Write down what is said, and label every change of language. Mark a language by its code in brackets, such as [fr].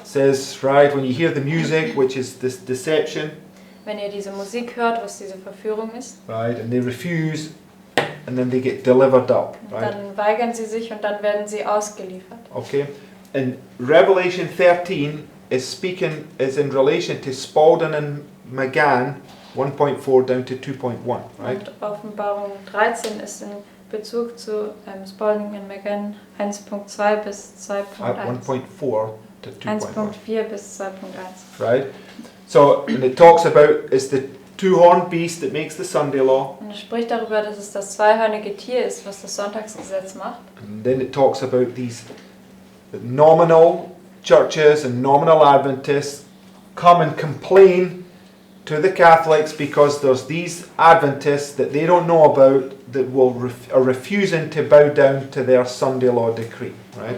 [en] Says, right, when you hear the music, which is this deception, [de] Wenn ihr diese Musik hört, was diese Verführung ist, [en] right, and they refuse, and then they get delivered up, right? [de] dann weigern sie sich und dann werden sie ausgeliefert. [en] Okay, and Revelation 13 is in relation to Spalding and McGann 1.4 down to 2.1, right? [de] Und Offenbarung 13 ist in Bezug zu Spalding and McGann 1.2 bis [en] At [de] 2.1. [en] 1.4 to 2.1, [de] 1.4 bis 2.1. [en] right? So, and it talks about, it's the two-horned beast that makes the Sunday law. [de] Und es spricht darüber, dass es das zweihörnige Tier ist, was das Sonntagsgesetz macht. [en] And then it talks about these nominal churches and nominal Adventists come and complain to the Catholics because there's these Adventists that they don't know about that are refusing to bow down to their Sunday law decree, right?